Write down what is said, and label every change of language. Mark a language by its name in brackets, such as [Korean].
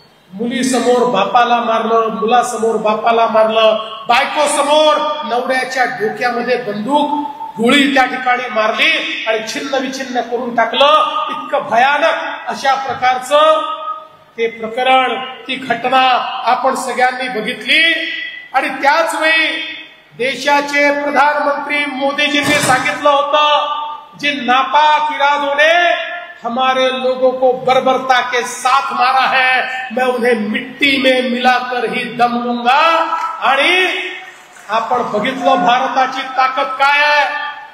[Marathi] मुलीसमोर बापाला मारलं, मुलासमोर बापाला मारलं, बायको समोर नवऱ्याच्या डोक्यामध्ये बंदूक गोळी त्या ठिकाणी मारली आणि छिन्न विछिन्न करून टाकलं। इतकं भयानक अशा प्रकारचं ते प्रकरण, ती घटना आपण सगळ्यांनी बघितली। आणि त्याच वेळी देशाचे प्रधानमंत्री मोदीजींनी सांगितलं होतं, [Hindi] जे नापाक इरादों ने हमारे लोगों को बर्बरता के साथ मारा है, मैं उन्हें मिट्टी में मिलाकर ही दम लूंगा। [Marathi] आणि आपण बघितलं भारताची ताकद काय आहे।